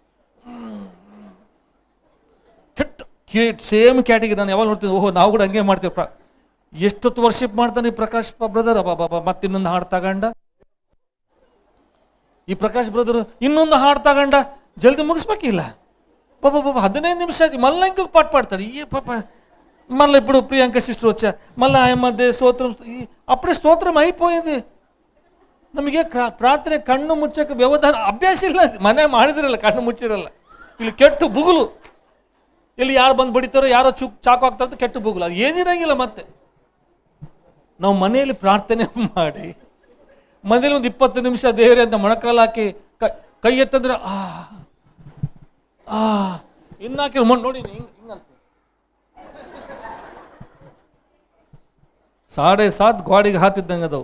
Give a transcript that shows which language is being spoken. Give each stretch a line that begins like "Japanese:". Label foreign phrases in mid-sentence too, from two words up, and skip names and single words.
Kannada: ಸೇಮ್ ಕ್ಯಾಟಿಗೆ ನಾನು ಯಾವಾಗ ನೋಡ್ತೀನಿ, ಓಹೋ ನಾವು ಕೂಡ ಹಂಗೆ ಮಾಡ್ತೀವಿ. ಎಷ್ಟೊತ್ತು ವರ್ಷಿಪ್ ಮಾಡ್ತಾನೆ ಈ ಪ್ರಕಾಶ್ ಬ್ರದರ್. ಮತ್ತೆ ಇನ್ನೊಂದು ಹಾಡು ತಗೊಂಡ, ಈ ಪ್ರಕಾಶ್ ಬ್ರದರ್ ಇನ್ನೊಂದು ಹಾಡು ತಗೊಂಡ, ಜಲ್ದಿ ಮುಗಿಸ್ಬೇಕಿಲ್ಲ. 15 ನಿಮಿಷ ಆಯ್ತು, ಮಲ್ಲ ಹಿಂಗೆ ಪಾಠ ಪಾಡ್ತಾರೆ. ಈ ಪಾಪ
Telugu: మళ్ళీ ఇప్పుడు ప్రియాంక సిస్టర్ వచ్చా, మళ్ళీ ఆయమ్మదే స్తోత్రం, అప్పుడే స్తోత్రం అయిపోయింది.
Kannada: ನಮಗೆ ಪ್ರಾರ್ಥನೆ ಕಣ್ಣು ಮುಚ್ಚಕ್ಕೆ ವ್ಯವಧಾನ ಅಭ್ಯಾಸ ಇಲ್ಲ. ಮನೆ ಮಾಡಿದಿರಲ್ಲ, ಕಣ್ಣು ಮುಚ್ಚಿರಲ್ಲ. ಇಲ್ಲಿ ಕೆಟ್ಟು ಬುಗುಲು, ಇಲ್ಲಿ ಯಾರು ಬಂದು ಬಡಿತಾರೋ, ಯಾರೋ ಚಾಕು ಹಾಕ್ತಾರೋ ಅಂತ ಕೆಟ್ಟು ಬುಗುಲು, ಅದು ಏನಿರಂಗಿಲ್ಲ. ಮತ್ತೆ ನಾವು ಮನೆಯಲ್ಲಿ ಪ್ರಾರ್ಥನೆ ಮಾಡಿ, ಮನೇಲಿ ಒಂದು 20 ನಿಮಿಷ ದೇವರೇ ಅಂತ ಮೊಣಕಾಲು ಹಾಕಿ ಕೈ ಎತ್ತಂದ್ರೆ ಇನ್ನಾಕಿ ನೋಡಿ ಹಿಂಗಂತ 7.5 ಗೋಡೆಗೆ ಹಾತಿದ್ದಂಗೆ ಅದವು.